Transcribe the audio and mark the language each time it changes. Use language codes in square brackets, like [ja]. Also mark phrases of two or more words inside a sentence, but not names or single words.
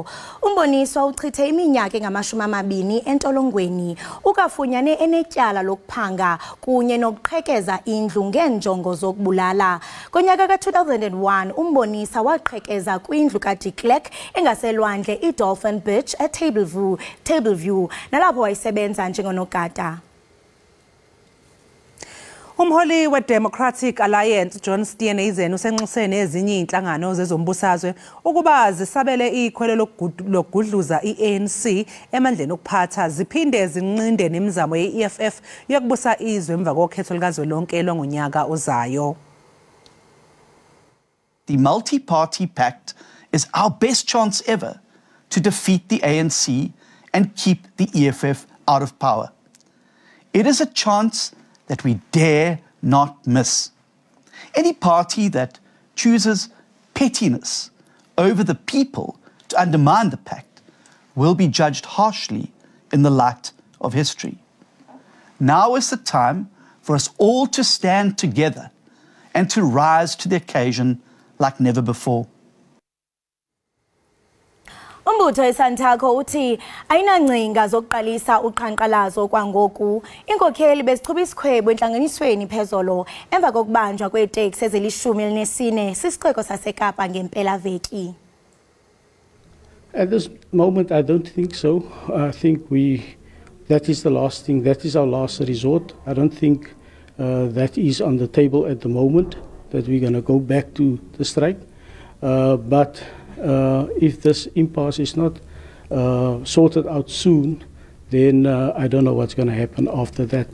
[xh] uMboniswa uchithe iminyaka engama-20 entolongweni ukafunyane enetyala lokuphanga kunye nokuqhekeza indlu ngeenjongo zokubulala. Ngonyaka ka-2001 uMboniswa waqhekeza kwindlu kaDe Klerk engaselwandle iDolphin Beach eTableview nalapho wayesebenza njengonogada. [zu] Umholi we-Democratic Alliance John Steenhuisen usenxusene ezinye inhlangano zezombusazwe ukuba zisabele ikhwelo lokugudluza i-ANC emandleni okuphatha ziphinde zinqinde nemizamo ye-EFF yokubusa izwe emva kokhetho likazwelonke longonyaka ozayo. [en] The multi-party pact is our best chance ever to defeat the ANC and keep the EFF out of power. It is a chance that we dare not miss. Any party that chooses pettiness over the people to undermine the pact will be judged harshly in the light of history. Now is the time for us all to stand together and to rise to the occasion like never before. [xh] Umbutho eSantaco uthi ayinangcinga zokuqalisa uqhankqalazo kwangoku. Inkokheli bezichube isikhwebo entlanganisweni phezolo emva kokubanjwa kweeteksi ezili-14 sisixeko saseKapa ngempelaveki. [en] At this moment, I don't think so. I think that is the last thing. That is our last resort. I don't think that is on the table at the moment, that we're going to go back to the strike. But if this impasse is not sorted out soon, then I don't know what's going to happen after that.